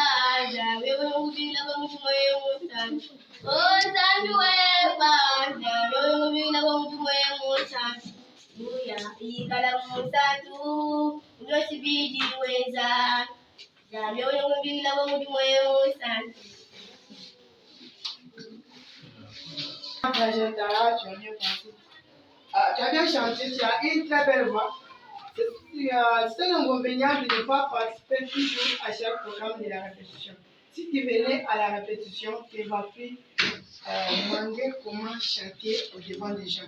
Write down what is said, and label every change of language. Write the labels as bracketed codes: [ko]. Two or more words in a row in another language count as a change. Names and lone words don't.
[kg] Zambi yumufuka musantu. Oh, zambi weba. Zambi yumufuka musantu. Hallelujah, wigala musantu. Unosibidi weza. Zambi yumufuka musantu. [fr] Tu as bien chanté, tu as une très belle voix. C'est l'inconvénient de ne pas participer toujours à chaque programme de la répétition. Si tu venais à la répétition, tu ne vas plus demander comment chanter au devant des gens.